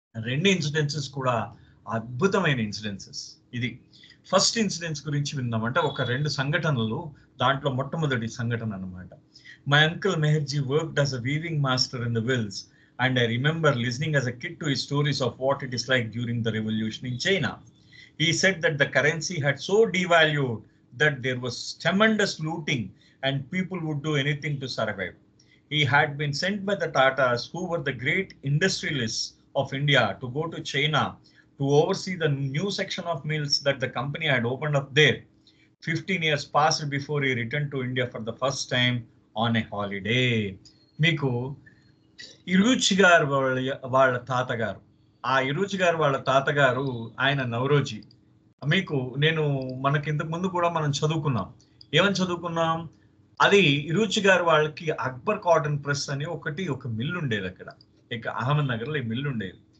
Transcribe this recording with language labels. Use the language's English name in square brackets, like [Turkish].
[Telugu] రెండు ఇన్సిడెన్సెస్ కూడా అద్భుతమైన ఇన్సిడెన్సెస్. ఇది ఫస్ట్ ఇన్సిడెన్స్ గురించి విందాం. అంటే ఒక రెండు సంఘటనలు, దాంట్లో మొట్టమొదటి సంఘటన అన్నమాట. [English] My uncle Meherji worked as a weaving master in the Wills, and I remember listening as a kid to his stories of what it is like during the revolution in China. He said that the currency had so devalued that there was tremendous looting and people would do anything to survive. He had been sent by the Tatas, who were the great industrialists of India, to go to China to oversee the new section of mills that the company had opened up there. 15 years passed before he returned to India for the first time on a holiday. [Telugu] మీకు ఇరుచి గారు వాళ్ళ తాతగారు, ఆ ఇరుచి గారు వాళ్ళ తాతగారు ఆయన నవరోజీ. మీకు మనకి ఇంతకు ముందు కూడా మనం చదువుకున్నాం. ఏమని చదువుకున్నాం? అది ఇరుచి గారు వాళ్ళకి అక్బర్ కాటన్ ప్రెస్ అని ఒక మిల్లు ఉండేది అక్కడ, ఇక అహ్మద్ నగర్ లో ఈ మిల్లు ఉండేది.